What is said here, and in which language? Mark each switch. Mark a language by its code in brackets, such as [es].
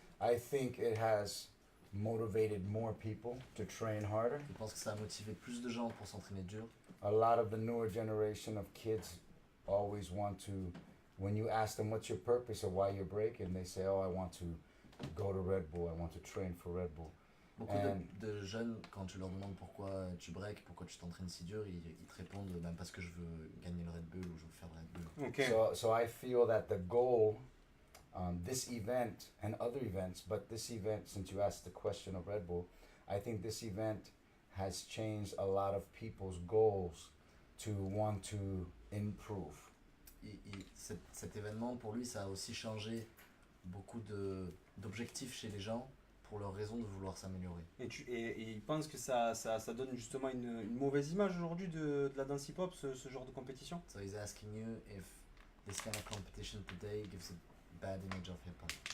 [en] I think it has motivated more people to train harder. [fr] Je pense que ça a motivé plus de gens pour s'entraîner dur. [en] A lot of the newer generation of kids always want to, when you ask them what's your purpose or why you're breaking, they say, oh, I want to go to Red Bull, I want to train for Red Bull. [fr] Beaucoup de jeunes, quand tu leur demandes pourquoi tu breaks, pourquoi tu t'entraînes si dur, ils te répondent même parce que je veux gagner le Red Bull ou je veux faire le Red Bull. Ok. [en] So I feel that the goal, this event and other events, but this event, since you asked the question of Red Bull, I think this event has changed a lot of people's goals to want to improve. [fr] Cet événement, pour lui, ça a aussi changé beaucoup d'objectifs chez les gens pour leur raison de vouloir s'améliorer. Et ils pensent que ça donne justement une mauvaise image aujourd'hui de la danse hip-hop, ce genre de compétition? [en] So he's asking you if this kind of competition today gives a bad image of hip-hop.